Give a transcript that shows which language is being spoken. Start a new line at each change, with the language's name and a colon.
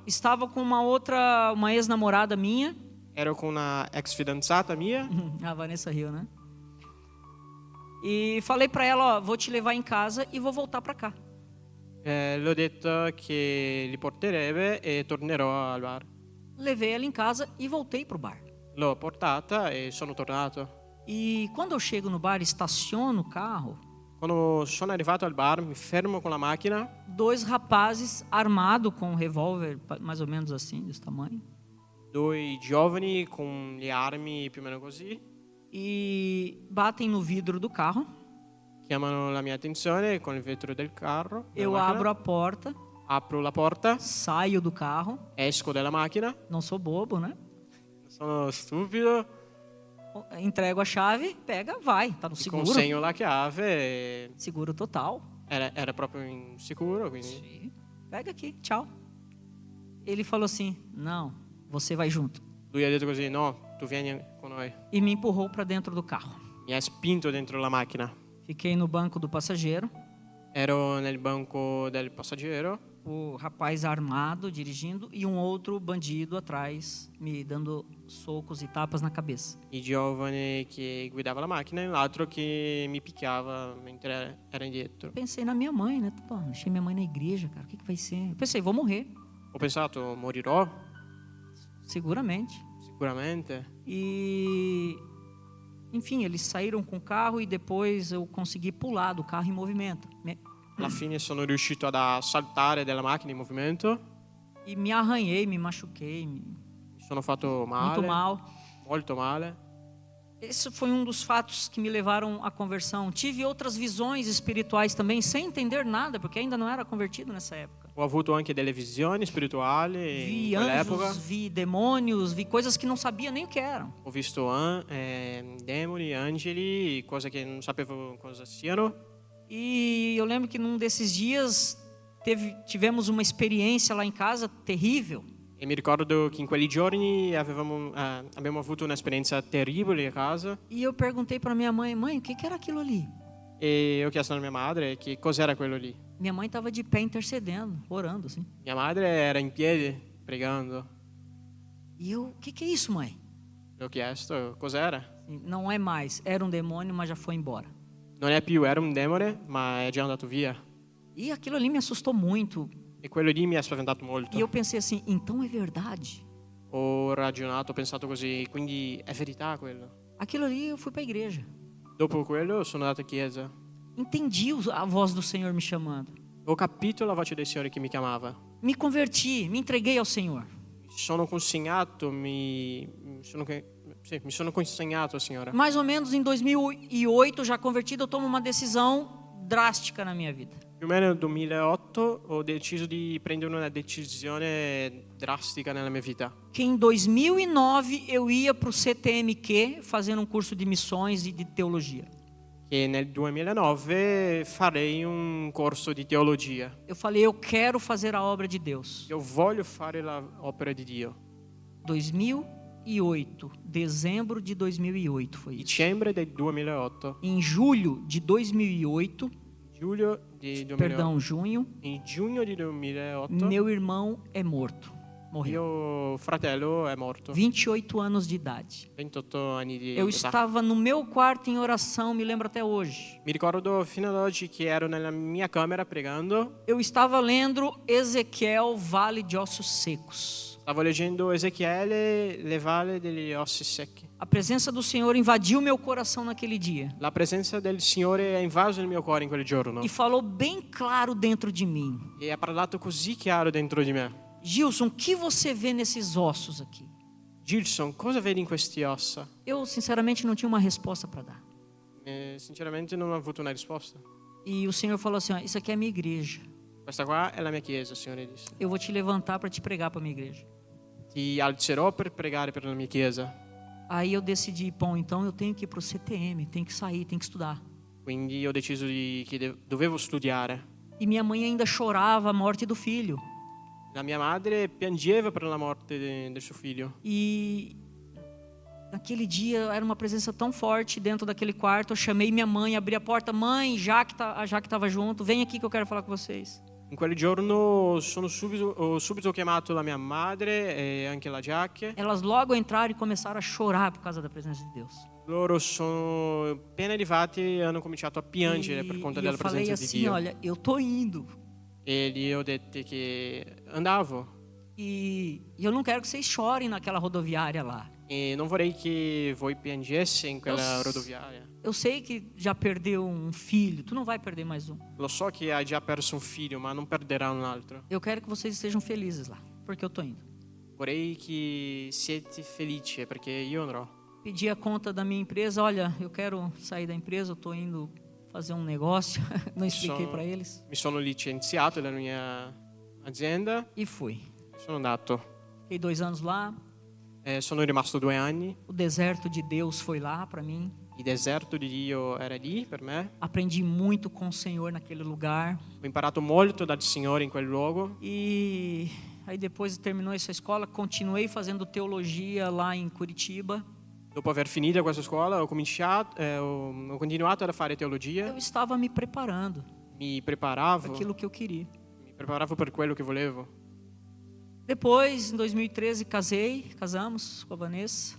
Portuguese: estava com uma ex-namorada minha.
Italian: Ero con una ex fidanzata mia.
Portuguese: A Vanessa riu, né? E falei para ela, ó, vou te levar em casa e vou voltar para cá.
Italian: Le ho detto che li porterebbe e tornerò al bar.
Portuguese: Levei ela em casa e voltei pro bar.
Italian: L'ho portata e sono tornato.
Portuguese: E quando eu chego no bar, estaciono o carro,
Italian: Quando sono arrivato al bar, mi fermo con la macchina.
Portuguese: 2 rapazes armados com um revólver mais ou menos assim, desse tamanho.
Italian: 2 giovani con le armi più o meno così.
Portuguese: E batem no vidro do carro.
Italian: Chiamano la mia attenzione con il vetro del carro. della
Portuguese: Eu
Italian: macchina.
Portuguese: abro a porta,
Italian: Apro la porta,
Portuguese: saio do carro.
Italian: esco dalla macchina.
Portuguese: Não sou bobo, né?
Italian: Sono stupido.
Portuguese: Entrego a chave, pega, vai. Tá no
Italian: Ti
Portuguese: seguro.
Italian: consegno la chiave. E
Portuguese: Seguro total.
Italian: era proprio insicuro, quindi
Portuguese: Sim. Pega aqui, tchau. Ele falou assim: não, você vai junto.
Italian: lui ha detto così: no, tu vieni con noi.
Portuguese: E me empurrou para dentro do carro.
Italian: Mi ha spinto dentro la macchina.
Portuguese: Fiquei no banco do passageiro.
Italian: Ero nel banco del passeggero.
Portuguese: O rapaz armado dirigindo e um outro bandido atrás me dando socos e tapas na cabeça.
Italian: Il giovane che guidava la macchina e l'altro che mi picchiava mentre era indietro.
Portuguese: Pensei na minha mãe, né? Pô, deixei minha mãe na igreja, cara. O que vai ser? Eu pensei, vou morrer,
Italian: Ho pensato, morirò
Portuguese: seguramente.
Italian: sicuramente.
Portuguese: E, enfim, eles saíram com o carro e depois eu consegui pular do carro em movimento.
Italian: Alla fine sono riuscito ad saltare dalla macchina in movimento.
Portuguese: E me arranhei, me machuquei,
Italian: Mi sono fatto male,
Portuguese: muito mal.
Italian: molto male.
Portuguese: Esse foi um dos fatos que me levaram à conversão. Tive outras visões espirituais também, sem entender nada, porque ainda não era convertido nessa época.
Italian: Ho avuto anche delle visioni spirituali
Portuguese: Vi
Italian: in quell'epoca.
Portuguese: anjos, vi demônios, vi coisas que não sabia nem o que eram.
Italian: Ho visto demoni, angeli, cose che non sapevo cosa siano.
Portuguese: E eu lembro que num desses dias tivemos uma experiência lá em casa terrível.
Italian: E mi ricordo che in quei giorni abbiamo avuto un'esperienza terribile a casa.
Portuguese: E eu perguntei para minha mãe, mãe, o que era aquilo ali?
Italian: E ho chiesto alla mia madre che cos'era quello lì.
Portuguese: Minha mãe estava de pé intercedendo, orando assim.
Italian: Mia madre era in piedi pregando.
Portuguese: E eu, o que é isso, mãe?
Italian: Le ho chiesto cos'era.
Portuguese: Não é mais, era um demônio, mas já foi embora.
Italian: Non è più, era un demone, ma è già andato via.
Portuguese: E aquilo ali me assustou muito.
Italian: E quello lì mi ha spaventato molto.
Portuguese: E eu pensei assim, então é verdade.
Italian: Ho ragionato, ho pensato così, quindi è verità quello.
Portuguese: Aquilo ali eu fui para a igreja.
Italian: Dopo quello sono andato a chiesa.
Portuguese: Entendi a voz do Senhor me chamando.
Italian: Ho capito la voce del Signore che mi chiamava.
Portuguese: Me converti, me entreguei ao Senhor.
Italian: Mi sono consegnato, mi sono consegnato al Signore.
Portuguese: Mais ou menos em 2008, já convertido, eu tomo uma decisão drástica na minha vida.
Italian: Più o meno nel 2008 ho deciso di prendere una decisione drastica nella mia vita.
Portuguese: Que em 2009 eu ia para o CTMQ fazendo um curso de missões e de teologia.
Italian: Che nel 2009 farei un corso di teologia.
Portuguese: Eu falei, eu quero fazer a obra de Deus.
Italian: Io voglio fare l'opera di Dio.
Portuguese: 2008, dezembro de 2008 foi isso.
Italian: Dicembre del 2008.
Portuguese: Em julho de 2008,
Italian: Giugno di 2008.
Portuguese: perdão, junho,
Italian: In giugno di 2008
Portuguese: meu irmão é morto. morreu.
Italian: Mio fratello è morto,
Portuguese: 28 anos de idade.
Italian: 28 anni di
Portuguese: Eu
Italian: età.
Portuguese: estava no meu quarto em oração, me lembro até hoje.
Italian: Mi ricordo fino ad oggi che ero nella mia camera pregando,
Portuguese: Eu estava lendo Ezequiel, Vale de Ossos Secos.
Italian: stavo leggendo Ezechiele, le valle degli ossi secchi.
Portuguese: A presença do Senhor invadiu meu coração naquele dia
Italian: La presenza del Signore ha invaso il mio cuore in quel giorno
Portuguese: e falou bem claro dentro de mim:
Italian: e ha parlato così chiaro dentro di me.
Portuguese: Gilson, o que você vê nesses ossos aqui?
Italian: Gilson, cosa vedi in questi ossa?
Portuguese: Eu, sinceramente, não tinha uma resposta para dar.
Italian: Sinceramente non ho avuto una risposta.
Portuguese: E o Senhor falou assim: ó, isso aqui é a minha igreja.
Italian: Questa qua è la mia chiesa, il Signore disse.
Portuguese: Eu vou te levantar para te pregar para minha igreja.
Italian: Ti alzerò per pregare per la mia chiesa.
Portuguese: Aí eu decidi, bom, então eu tenho que ir para o CTM, tenho que sair, tenho que estudar.
Italian: Quindi ho deciso che dovevo studiare.
Portuguese: E minha mãe ainda chorava a morte do filho.
Italian: La mia madre piangeva per la morte del suo figlio.
Portuguese: E naquele dia era uma presença tão forte dentro daquele quarto. Eu chamei minha mãe, abri a porta. Mãe, a Jaque estava junto, vem aqui que eu quero falar com vocês.
Italian: In quel giorno ho subito chiamato la mia madre e anche la Giacche.
Portuguese: Elas logo entraram e começaram a chorar por causa da presença de Deus.
Italian: Loro sono appena arrivati e hanno cominciato a piangere per conto
Portuguese: E
Italian: della
Portuguese: eu falei
Italian: presenza di
Portuguese: assim,
Italian: Dio.
Portuguese: olha, eu tô indo.
Italian: E gli ho detto che andavo
Portuguese: E eu não quero que vocês chorem naquela rodoviária lá.
Italian: e non vorrei che voi piangesse in quella
Portuguese: Eu-
Italian: rodoviaria.
Portuguese: Eu sei que já perdeu um filho, tu não vai perder mais um.
Italian: Lo so che hai già perso un figlio, ma non perderà un altro.
Portuguese: Eu quero que vocês estejam felizes lá, porque eu tô indo.
Italian: Vorrei che siete felici perché io andrò.
Portuguese: Pedi a conta da minha empresa, olha, eu quero sair da empresa, eu tô indo fazer um negócio. Não expliquei para eles.
Italian: Mi sono licenziato dalla mia azienda
Portuguese: E fui.
Italian: sono andato.
Portuguese: Fiquei 2 anos lá.
Italian: Sono rimasto 2 anni.
Portuguese: O deserto de Deus foi lá para mim.
Italian: Il deserto di Dio era lì per me.
Portuguese: Aprendi muito com o Senhor naquele lugar.
Italian: Ho imparato molto dal Signore in quel luogo.
Portuguese: E aí depois terminou essa escola, continuei fazendo teologia lá em Curitiba.
Italian: Dopo aver finito questa scuola ho continuato a fare teologia.
Portuguese: Eu estava me preparando
Italian: Mi
Portuguese: para
Italian: preparavo
Portuguese: aquilo que eu queria.
Italian: per quello che volevo.
Portuguese: Depois, em 2013, casamos com a Vanessa.